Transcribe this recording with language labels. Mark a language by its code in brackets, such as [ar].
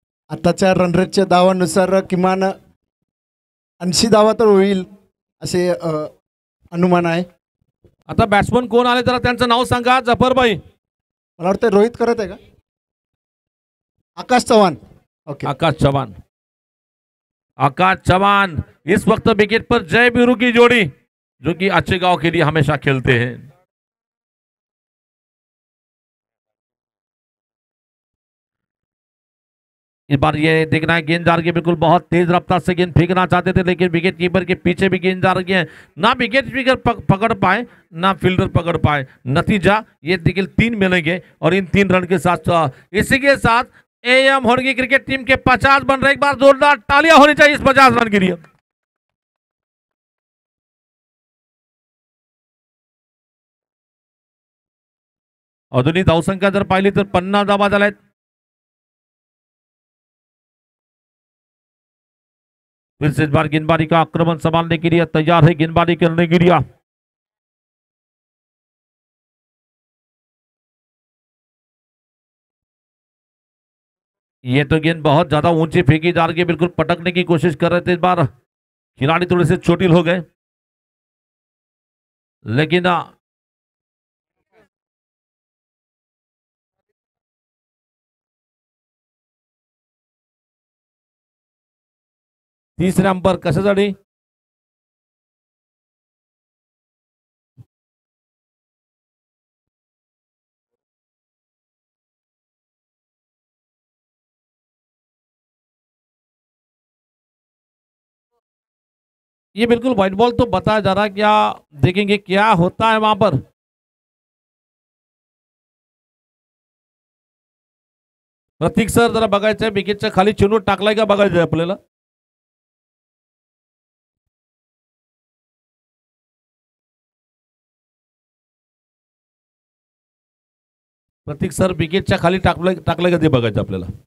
[mr] आताच्या रनरेटच्या धावानुसार किमान 80 धावा तर होईल असे अनुमान आहे. आता बॅट्समन कोण आले जरा त्यांचं नाव सांगा. जफरभाई, मला वाटतं रोहित करत आहे का? आकाश चव्हाण. ओके, आकाश चौहान. [hi] आकाश चौहान इस वक्त विकेट पर जय बीरू की जोड़ी, जो कि अच्छे गांव के लिए हमेशा खेलते हैं. इस बार ये देखना है, गेंद जा रही है बिल्कुल बहुत तेज रफ्तार से गेंद फेंकना चाहते थे, लेकिन विकेट कीपर के पीछे भी गेंद जा रही है. ना विकेट कीपर पकड़ पाए, ना फील्डर पकड़ पाए. नतीजा ये देखिए 3 मिलेंगे और इन 3 रन के साथ इसी के साथ एएम होडगी क्रिकेट टीम के 50 बन रहे. एक बार जोरदार तालियां होनी चाहिए इस 50 रन के लिए. [mr] अजूनही धावसंख्या जर पाहिली तर 50 धावा झाल्यात. [hi] फिर से इस बार गेंदबाजी का आक्रमण संभालने के लिए तैयार है, गेंदबाजी करने के लिए. ये तो गेंद बहुत ज्यादा ऊंची फेंकी जा रही है, बिल्कुल पटकने की कोशिश कर रहे थे. इस बार खिलाड़ी थोड़े से चोटिल हो गए, लेकिन तीसरे अंपर [mr] कशासाठी? [hi] ये बिल्कुल व्हाइट बॉल तो बताया जा रहा है, क्या देखेंगे क्या होता है वहां पर. [mr] प्रतीक सर जरा बघायचं आहे, विकेटच्या खाली चेंडू टाकलाय का बघायचं आहे आपल्याला. प्रतीक सर विकेटच्या खाली टाकलंय का ते बघायचं आपल्याला.